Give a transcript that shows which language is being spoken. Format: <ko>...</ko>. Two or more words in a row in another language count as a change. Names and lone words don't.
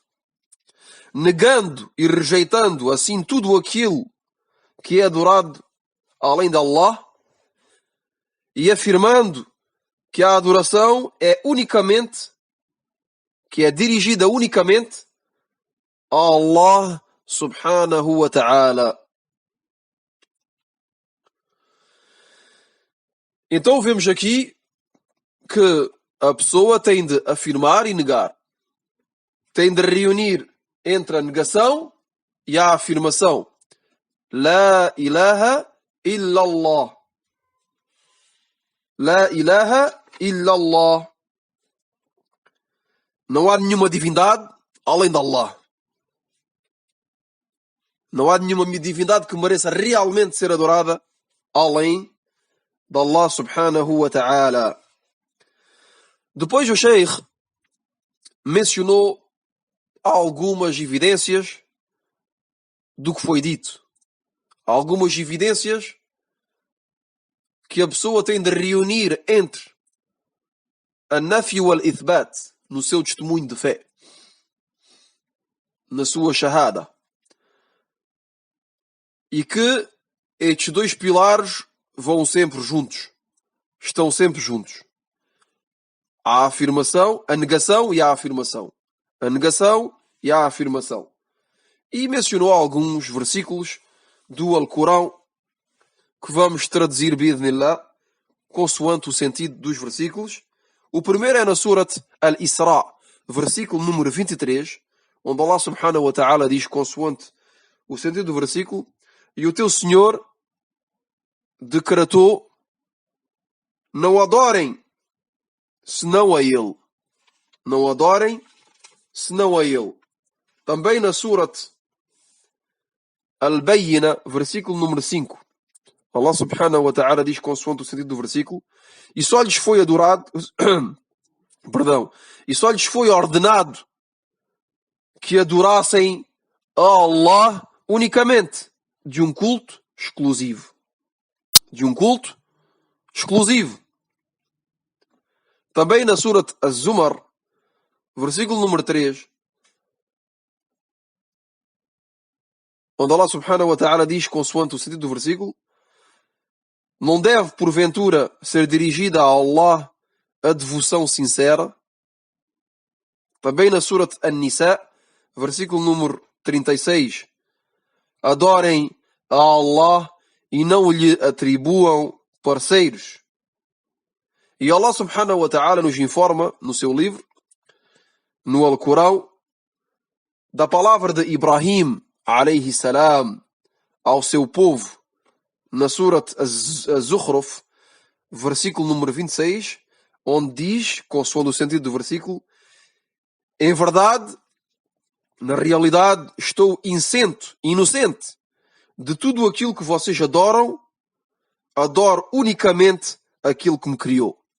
<pt>Negando e rejeitando assim tudo aquilo que é adorado além de Allah e afirmando que a adoração é dirigida unicamente a Allah</pt> <ar>سبحانه وتعالى.</ar> <pt>Então vemos aqui que a pessoa tem de afirmar e negar. Tem de reunir entre a negação e a afirmação.</pt> <ar>لا إله إلا الله. لا إله إلا الله.</ar> <pt>Não há nenhuma divindade além de Allah. Não há nenhuma divindade que mereça realmente ser adorada além de Allah</pt> <ar>سبحانه وتعالى.</ar> <pt>Depois o Sheikh mencionou algumas evidências do que foi dito. Algumas evidências que a pessoa tem de reunir entre a</pt> <ar>النفي والإثبات</ar> <pt>no seu testemunho de fé, na sua shahada. E que estes dois pilares vão sempre juntos. Estão sempre juntos. A afirmação, a negação e a afirmação. A negação e a afirmação. E mencionou alguns versículos do Alcorão que vamos traduzir bi'idhnillah consoante o sentido dos versículos. O primeiro é na Surat Al-Isra, versículo número 23, onde Allah</pt> <ar>سبحانه وتعالى</ar> <pt>diz consoante o sentido do versículo: e o teu Senhor decretou: não adorem senão a Ele. Não adorem senão a Ele. Também na Surat Al-Bayyina, versículo número 5, Allah</pt> <ar>سبحانه وتعالى</ar> <pt>diz consoante o sentido do versículo: e só lhes foi adorado e só lhes foi ordenado que adorassem a Allah unicamente, de um culto exclusivo. De um culto exclusivo. Também na Surat Az-Zumar, versículo número 3, onde Allah</pt> <ar>سبحانه وتعالى</ar> <pt>diz consoante o sentido do versículo: não deve porventura ser dirigida a Allah a devoção sincera. Também na Surat An-Nisa, versículo número 36, adorem a Allah e não lhe atribuam parceiros. E Allah</pt> <ar>سبحانه وتعالى</ar> <pt>nos informa no seu livro, no Alcorão, da palavra de Ibrahim</pt> <ar>عليه السلام</ar> <pt>ao seu povo, na Surat Az-Zukhruf, versículo número 26, onde diz, consoante o sentido do versículo: em verdade, na realidade, estou inocente de tudo aquilo que vocês adoram, adoro unicamente aquilo que me criou.</pt>